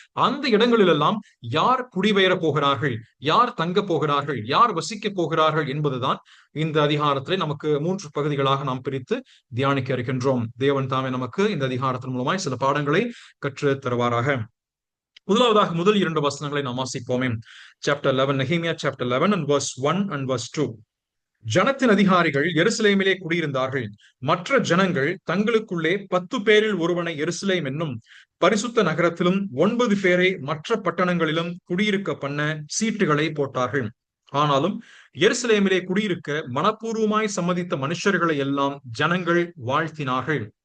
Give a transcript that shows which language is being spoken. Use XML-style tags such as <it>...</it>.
<ta>அந்த இடங்களிலெல்லாம் யார் குடிபெயர போகிறார்கள், யார் தங்க போகிறார்கள், யார் வசிக்க போகிறார்கள் என்பதுதான் இந்த அதிகாரத்திலே நமக்கு 3 பகுதிகளாக நாம் பிரித்து தியானிக்க இருக்கின்றோம். தேவன் தாமே நமக்கு இந்த அதிகாரத்தின் மூலமாய் சில பாடங்களை கற்று தருவாராக. முதலாவதாக முதல் 2 வசனங்களை நாம் வாசிப்போமே.</ta> <en>Chapter 11, Nehemiah chapter 11 and verse 1 and verse 2.</en> <ta>ஜனத்தின் அதிகாரிகள் எருசலேமிலே குடியிருந்தார்கள். மற்ற ஜனங்கள் தங்களுக்குள்ளே 10 பேரில் ஒருவனை எருசலேம் என்னும் பரிசுத்த நகரத்திலும் 9 பேரை மற்ற பட்டணங்களிலும் குடியிருக்க பண்ண சீட்டுகளை போட்டார்கள். ஆனாலும் எருசலேமிலே குடியிருக்க மனப்பூர்வமாய் சம்மதித்த மனுஷர்களை எல்லாம் ஜனங்கள் வாழ்த்தினார்கள்.</ta>